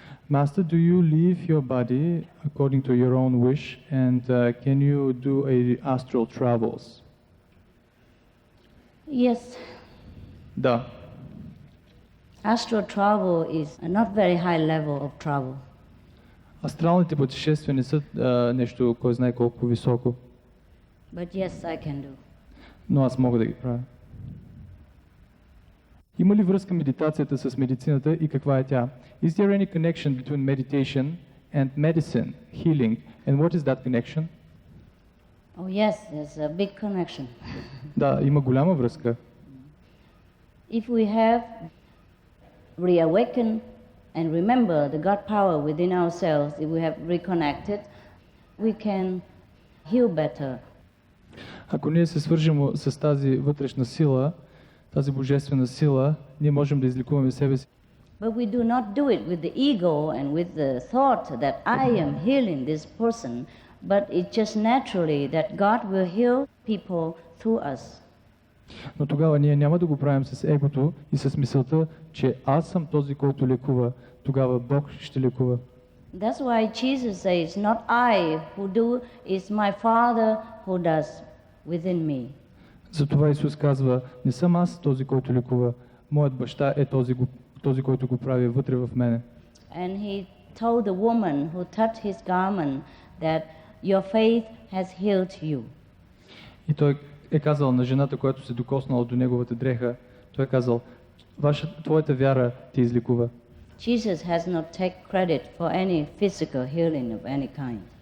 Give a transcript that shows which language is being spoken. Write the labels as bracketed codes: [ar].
[en] Master, do you leave your body according to your own wish, and can you do astral travels? Yes. [bg] Да. [en] Astral travel is a not very high level of travel. [bg] Астралните пътешествия не са нещо, кой знае колко високо. [en] But yes, I can do. [bg] Но аз мога да ги правя. Има ли връзка медитацията с медицината и каква е тя? [en] Is there any connection between meditation and medicine, healing? And what is that connection? Oh yes, there's a big connection. [bg] Да, има голяма връзка. [en] If we have reawakened and remember the God power within ourselves, if we have reconnected, we can heal better. [bg] Ако ние се свържем с тази вътрешна сила, тази божествена сила, ние можем да излекуваме себе си. [en] But we do not do it with the ego and with the thought that I am healing this person, but it's just naturally that God will heal people through us. [bg] Но тогава ние няма да го правим с егото и с мисълта, че аз съм този, който лекува. Тогава Бог ще лекува. [en] That's why Jesus says, not I who do, is my Father who does within me. [bg] Затова Исус казва, не съм аз този, който лекува. Моят баща е този, който го прави вътре в мене. [en] And he told the woman who touched his garment that your faith has healed you. [bg] И той е казал на жената, която се докоснала до неговата дреха, той е казал, твоята вяра те излекува. [en] Jesus has not taken credit for any physical healing of any kind.